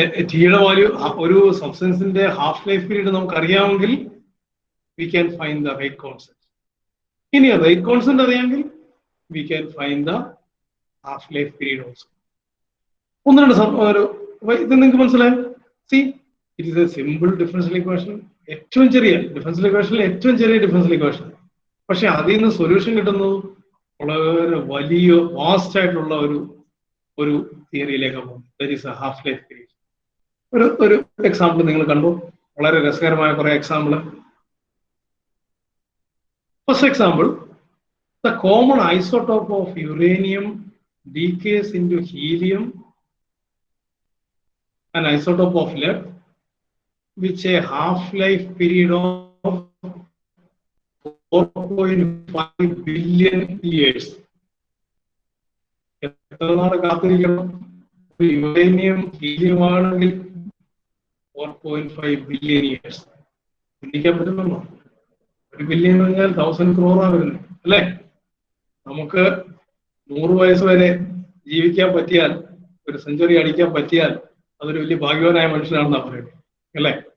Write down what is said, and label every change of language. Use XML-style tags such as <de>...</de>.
<ml>Tയുടെ value ഒരു സബ്സ്റ്റൻസിന്റെ half life period നമുക്ക് അറിയാമെങ്കിൽ</ml> <en>we can find the rate constant.</en> <ml>ഇനി റേറ്റ് കോൺസ്റ്റന്റ് അറിയാമെങ്കിൽ</ml> <en>we can find the half life period also.</en> <ml>ഒന്ന് രണ്ട് ഇത് നിങ്ങൾക്ക് മനസ്സിലായോ?</ml> <en>See, it is a simple differential equation.</en> <ml>ഏറ്റവും ചെറിയ ഡിഫറൻഷ്യൽ ഇക്വേഷനിൽ ഏറ്റവും ചെറിയ ഡിഫറൻഷ്യൽ ഇക്വേഷൻ. പക്ഷെ അതിൽ നിന്ന് സൊല്യൂഷൻ കിട്ടുന്നത് വളരെ വലിയ വാസ്റ്റ് ആയിട്ടുള്ള ഒരു തിയറിയിലേക്കാണ് പോകുന്നത്.</ml> <en>That is a half life period.</en> <ml>ഒരു എക്സാമ്പിൾ നിങ്ങൾ കണ്ടു, വളരെ രസകരമായ കുറെ example.</ml> <en>First example, the common isotope of uranium decays into helium, an isotope of lead, which a half-life period of 4.5 billion years.</en> <ml>എത്ര നാൾ കാത്തിരിക്കണം? യുറേനിയം ഹീലിയം ആണെങ്കിൽ 4.5 ബില്യൺ ഇയേഴ്സ്. ചിന്തിക്കാൻ പറ്റുന്നുണ്ടോ? 1 ബില്യൺ എന്ന് പറഞ്ഞാൽ 1000 crore വരുന്നത് അല്ലേ? നമുക്ക് 100 വയസ്സ് വരെ ജീവിക്കാൻ പറ്റിയാൽ, ഒരു സെഞ്ചുറി അടിക്കാൻ പറ്റിയാൽ അതൊരു വലിയ ഭാഗ്യവാനായ മനുഷ്യനാണെന്നാ പറയുന്നത് അല്ലേ?</ml>